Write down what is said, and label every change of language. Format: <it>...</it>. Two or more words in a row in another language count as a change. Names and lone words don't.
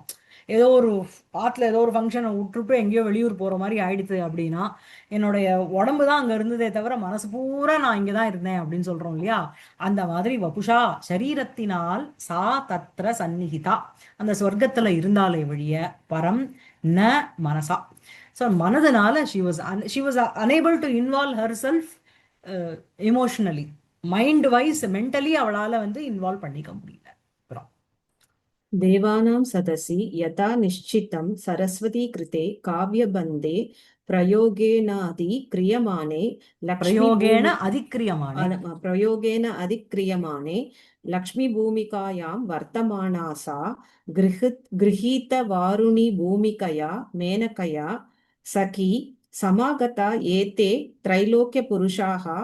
<ta>ஏதோ ஒரு ஆத்துல ஏதோ ஒரு ஃபங்க்ஷனை விட்டுட்டு எங்கேயோ வெளியூர் போற மாதிரி ஆயிடுது அப்படின்னா, என்னுடைய உடம்பு தான் அங்க இருந்ததே தவிர மனசு பூரா நான் இங்கதான் இருந்தேன் அப்படின்னு சொல்றோம் இல்லையா? அந்த மாதிரி வபுஷா சரீரத்தினால்</ta> <sa>सा तत्र संनिहिता,</sa> <ta>அந்த சொர்க்கத்துல இருந்தாலே வழிய,</ta> <sa>परं न मनसा.</sa> <ta>ஸோ மனதுனால</ta> <en>she was unable to involve herself emotionally, mind wise mentally</en> <ta>அவளால வந்து இன்வால்வ் பண்ணிக்க முடியல. அப்புறம்</ta> <sa>देवानां सदसि यथा निश्चितं सरस्वती कृते काव्यबन्धे प्रयोगेनाधिक्रियमाणे பிரயோகேன लक्ष्मीभूमि அதிக்கிரியமானே. प्रयोगेन अधिक्रियमाणे लक्ष्मीभूमिकायां वर्तमाना सा गृहीतवारुणी भूमिकया मेनकया सखी समागता एते त्रैलोक्यपुरुषाः</sa>